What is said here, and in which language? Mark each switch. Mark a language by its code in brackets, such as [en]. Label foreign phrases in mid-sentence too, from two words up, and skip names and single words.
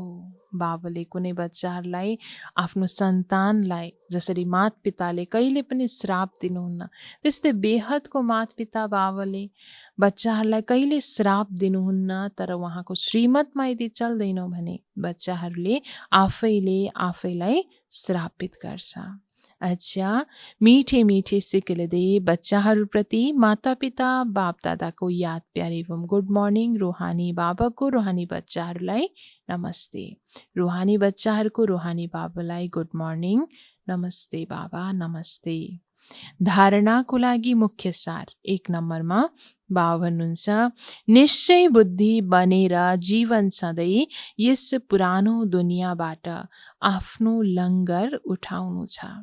[ne] बाबाले कुनै बच्चाहरूलाई, आफ्नो सन्तानलाई जसरी मातपिताले कहिले पनि श्राप दिनुहुन्न, त्यस्तै बेहदको मातपिता बाबाले बच्चाहरूलाई कहिले श्राप दिनुहुन्न। तर उहाँको श्रीमतमा यदि चल्दैनौ भने बच्चाहरूले आफैले आफैलाई श्रापित गर्छ। अच्छा, [hi] मीठे मीठे [ne] सिक्किलदे बच्चाहरूप्रति माता पिता बाप दादाको याद प्यार एवं [en] good morning. [ne] रूहानी बाबाको रूहानी बच्चाहरूलाई नमस्ते। रूहानी बच्चाहरूको रूहानी बाबालाई [en] good morning. [ne] नमस्ते बाबा, नमस्ते। धारणाको लागि मुख्य सार 1 नम्बरमा बाबा भन्नुहुन्छ, निश्चय बुद्धि बनेर जीवन सधैँ यस पुरानो दुनियाँबाट आफ्नो लङ्गर उठाउनु छ।